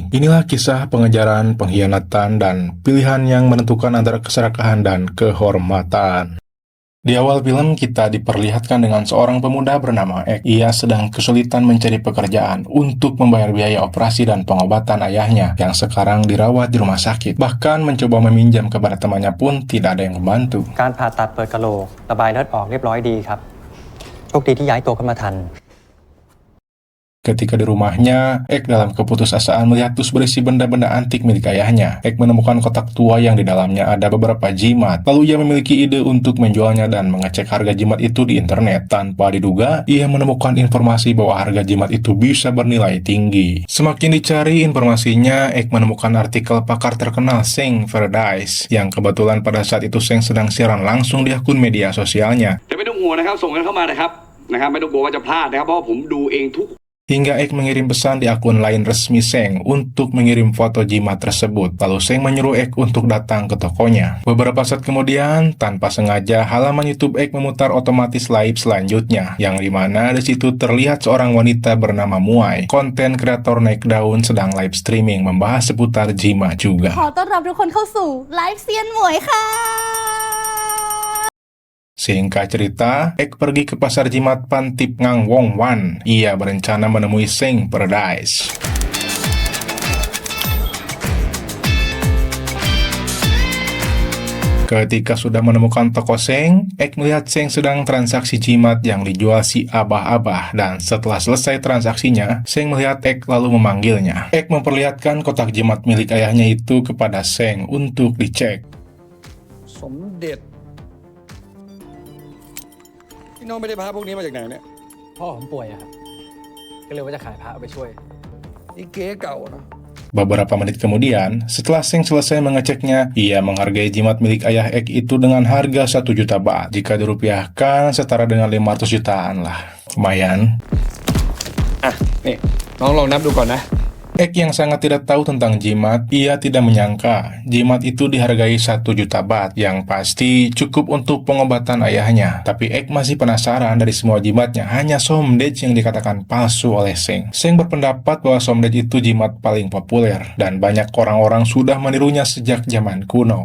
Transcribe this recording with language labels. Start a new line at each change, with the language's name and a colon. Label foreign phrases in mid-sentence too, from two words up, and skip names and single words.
Indonesian: Inilah kisah pengejaran, pengkhianatan, dan pilihan yang menentukan antara keserakahan dan kehormatan. Di awal film kita diperlihatkan dengan seorang pemuda bernama Ek. Ia sedang kesulitan mencari pekerjaan untuk membayar biaya operasi dan pengobatan ayahnya yang sekarang dirawat di rumah sakit. Bahkan mencoba meminjam kepada temannya pun tidak ada yang membantu.
Thai: การผ่าตัดเปิดกะโหลกระบายเลือดออกเรียบร้อยดีครับโชคดีที่ย้ายตัวขึ้นมาทัน
Indonesian: Ketika di rumahnya, Ek dalam keputusasaan melihat dus berisi benda-benda antik milik ayahnya. Ek menemukan kotak tua yang di dalamnya ada beberapa jimat. Lalu ia memiliki ide untuk menjualnya dan mengecek harga jimat itu di internet. Tanpa diduga, ia menemukan informasi bahwa harga jimat itu bisa bernilai tinggi. Semakin dicari informasinya, Ek menemukan artikel pakar terkenal Seng Paradise, yang kebetulan pada saat itu Seng sedang siaran langsung di akun media sosialnya.
Thai: ไม่ต้องห่วงนะครับส่งกันเข้ามานะครับไม่ต้องกลัวว่าจะพลาดนะครับเพราะว่าผมดูเองทุก
Indonesian: Hingga Ek mengirim pesan di akun lain resmi Seng untuk mengirim foto jimat tersebut. Lalu Seng menyuruh Ek untuk datang ke tokonya. Beberapa saat kemudian, tanpa sengaja, halaman YouTube Ek memutar otomatis live selanjutnya, yang dimana di situ terlihat seorang wanita bernama Muai. Konten kreator naik daun sedang
English: live streaming
Indonesian: membahas seputar jimat juga.
Thai: ขอต้อนรับทุกคนเข้าสู่ไลฟ์เซียนหมวยค่ะ
Indonesian: Singkat cerita, Ek pergi ke pasar jimat Pantip Ngang Wong Wan. Ia berencana menemui Seng Paradise. Ketika sudah menemukan toko Seng, Ek melihat Seng sedang transaksi jimat yang dijual si Abah-Abah, dan setelah selesai transaksinya, Seng melihat Ek lalu memanggilnya. Ek memperlihatkan kotak jimat milik ayahnya itu kepada Seng untuk dicek.
Thai: สมเด็จพี่น้องไม่ได้พาพวกนี้มาจากไหนเนี่ย พ่อผมป่วยอะครับก็เลยว่าจะขายพระเอาไปช่วย นี่เก๊เก่านะ
Indonesian: Beberapa menit kemudian, setelah Seng selesai mengeceknya, ia menghargai jimat milik ayah Ek itu dengan harga 1 juta baht. Jika dirupiahkan, setara dengan 500 jutaan lah. Lumayan.
Thai: อ่ะนี่น้องลองนับดูก่อนนะ
Indonesian: Ek yang sangat tidak tahu tentang jimat, ia tidak menyangka jimat itu dihargai 1 juta baht, yang pasti cukup untuk pengobatan ayahnya. Tapi Ek masih penasaran, dari semua jimatnya hanya Somdech yang dikatakan palsu oleh Seng. Seng berpendapat bahwa Somdech itu jimat paling populer, dan banyak orang-orang sudah menirunya sejak zaman kuno.